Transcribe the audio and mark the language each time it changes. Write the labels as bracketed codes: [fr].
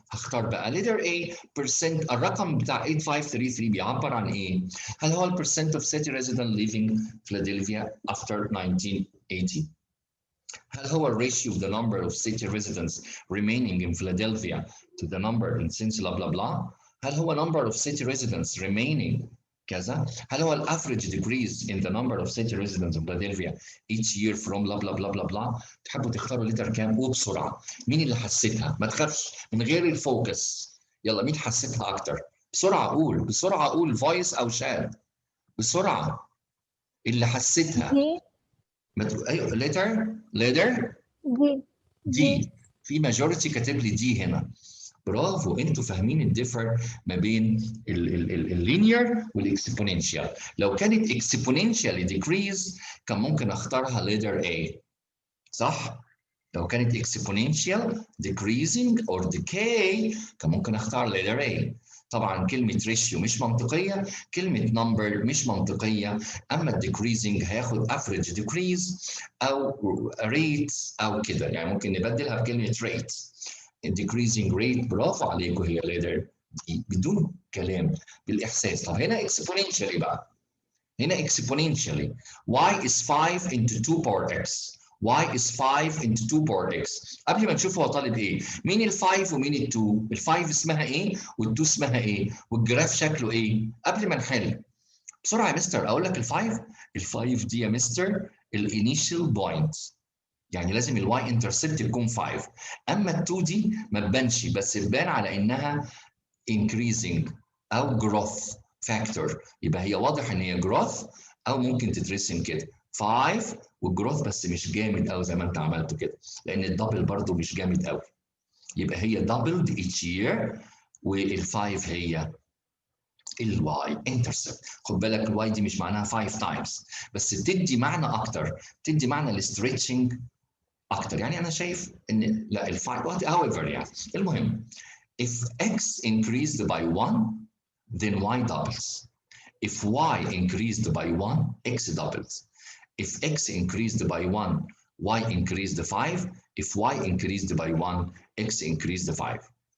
[ar] هختار بقى [en] leader A percent. [ar] الرقم بتاع 8533 بيعبر عن ايه؟ هل هو البرسنت [en] of city resident living Philadelphia after 1980؟ هل هو الريشيو of the number of city residents remaining in Philadelphia to the number in since blah blah blah؟ هل هو number of city residents remaining كذا؟ هل هو average decrease in the number of city residents in Philadelphia each year from blah blah blah blah blah؟ [ar] تحبوا تختاروا لتر كام؟ وبسرعة. مين اللي حسيتها؟ ما تخافش من غير الفوكس. يلا مين حسيتها أكتر؟ بسرعة قول، بسرعة قول فويس أو شات. بسرعة. اللي حسيتها. دي ايوه ليتر دي. في ماجوريتي كاتب لي دي هنا. برافو، انتوا فاهمين الديفر ما بين اللينير والاكسبوننشال. لو كانت اكسبوننشال ديكريز كان ممكن اختارها ليتر A، صح؟ لو كانت [en] exponential decreasing or decay [ar] كان ممكن اختار letter A. طبعا كلمة ratio مش منطقية، كلمة number مش منطقية، أما decreasing هياخد [en] average decrease [ar] أو rate أو كده، يعني ممكن نبدلها بكلمة rate. [en] decreasing rate [ar] برافو عليكم، هي letter D بدون كلام بالإحساس. طب هنا [en] exponentially بقى، هنا exponentially y is 5 into 2 power x. y is 5 into 2 power x. [ar] قبل ما نشوف هو طالب ايه، مين ال5 ومين ال2؟ ال5 اسمها ايه وال2 اسمها ايه والجراف شكله ايه؟ قبل ما نحل بسرعه يا مستر اقول لك ال5 دي يا مستر الانيشال بوينت، يعني لازم الواي انترسبت تكون 5. اما ال2 دي ما تبانش، بس تبان على انها increasing او growth factor، يبقى هي واضح ان هي growth او ممكن تترسم كده 5 والجروث بس مش جامد قوي زي ما انت عملته كده، لان الدبل برضو مش جامد قوي. يبقى هي [en] doubled each year، [ar] وال5 هي الواي انترسبت. خد بالك الواي دي مش معناها 5 times، بس تدي معنى اكتر، تدي معنى الستريتشنج اكتر. يعني انا شايف ان لا ال5 however يعني المهم [en] if x increased by 1 then y doubles. If y increased by 1 x doubles. If x increased by 1 y increased 5. If y increased by 1 x increased 5.